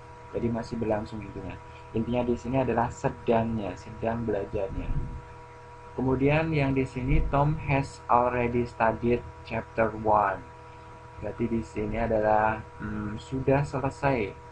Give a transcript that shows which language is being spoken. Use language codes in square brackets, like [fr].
[id] Jadi masih berlangsung intinya. Intinya di sini adalah sedangnya, sedang belajarnya. Kemudian yang di sini [en] Tom has already studied chapter 1. [id] Berarti di sini adalah sudah selesai.